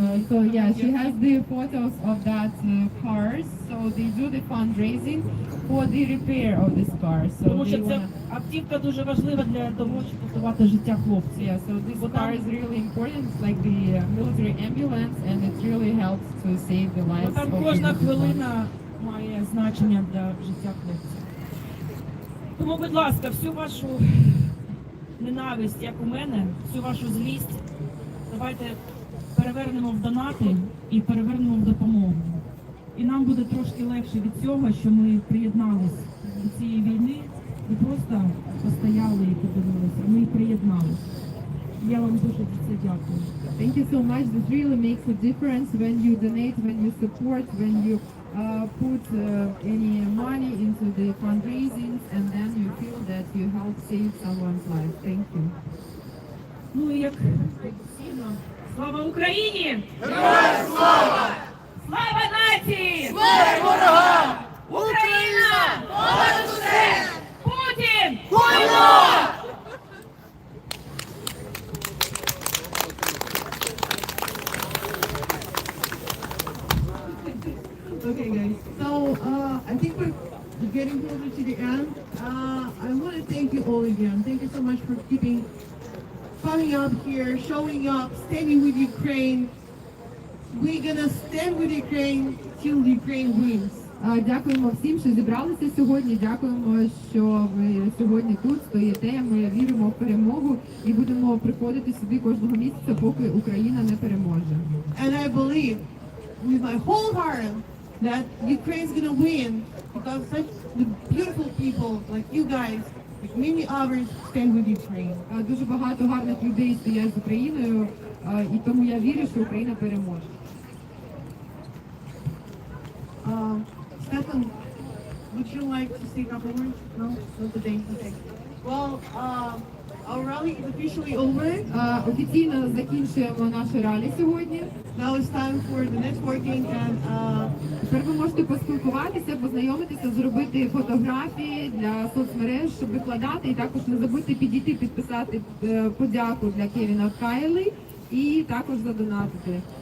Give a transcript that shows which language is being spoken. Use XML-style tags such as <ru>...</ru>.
<en>So yeah, she has the photos of that cars. So they do the fundraising for the repair of this car. So</en> <uk>Тому що</uk> <en>they</en> <uk>ця</uk> <en>wanna...</en> <uk>автівка дуже важлива для того, щоб рятувати життя хлопців.</uk> <en>Yeah, so this car is really important. It's like the military ambulance, and it really helps to save the lives</en> <uk>Там</uk> <en>of</en> <uk>кожна</uk> <en>people.</en> <uk>хвилина має значення для життя хлопців. Тому, будь ласка, всю вашу ненависть, як у мене, всю вашу злість, давайте перевернемо в донати і перевернемо в допомогу. І нам буде трошки легше від цього, що ми приєднались до цієї війни, не просто постояли і подивилися, ми приєдналися. Я вам дуже за це дякую.</uk> <en>Thank you so much. This really makes a difference when you donate, when you support, when you put any money into the fundraising, and then you feel that you help save someone's life. Thank you.</en> <uk>Ну і як традиційно, слава Україні! Героям слава! Слава нації! Смерть ворогам! Україна! Понад усе! Путін! Хуйло!</uk> <en>Okay, guys. So I think we're getting closer to the end. I want to thank you all again. Thank you so much for coming up here, showing up, standing with Ukraine. We're gonna stand with Ukraine till Ukraine wins.</en> <uk>Дякуємо всім, що зібралися сьогодні. Дякуємо, що ви сьогодні тут стоїте. Ми віримо в перемогу і будемо приходити сюди кожного місяця, поки Україна не переможе.</uk> <en>And I believe with my whole heart that Ukraine's gonna win because such the beautiful people like you guys, like many others, stand with Ukraine.</en> <uk>Дуже багато гарних людей стоять з Україною, і тому я вірю, що Україна переможе.</uk> <en>Stefan, would you like to say a couple words? No? Not today? Okay. Well, our rally is officially over.</en> <uk>Офіційно закінчуємо наше ралі сьогодні.</uk> <en>Now it's time for the networking and</en> <uk>тепер ви можете поспілкуватися, познайомитися, зробити фотографії для соцмереж, щоб викладати, і також не забудьте підійти, підписати подяку для Кевіна Кайли і також задонатити.</uk>